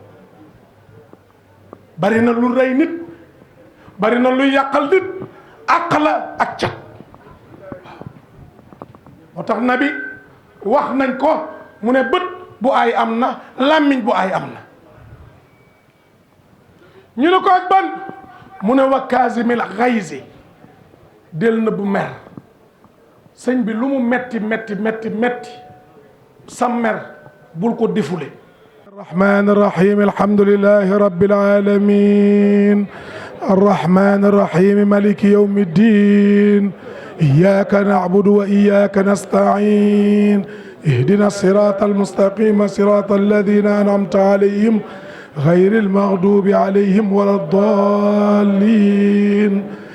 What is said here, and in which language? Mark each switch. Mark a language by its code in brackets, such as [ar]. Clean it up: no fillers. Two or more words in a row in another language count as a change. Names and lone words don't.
[wo] bari na lu rey nit bari na luy yàqal nit àq la ak cat waaw moo tax nabi wax nañ ko mu ne bët bu aay am na làmmiñ bu aay am na ñu ne ko ak ban mu ne [ar] والكاظمين الغيظ [wo] del na bu mer sëñ bi lu mu metti sa mer bul ko defule [ar] الرحمن الرحيم الحمد لله رب العالمين الرحمن الرحيم مالك يوم الدين إياك نعبد وإياك نستعين اهدنا الصراط المستقيم صراط الذين أنعمت عليهم غير المغضوب عليهم ولا الضالين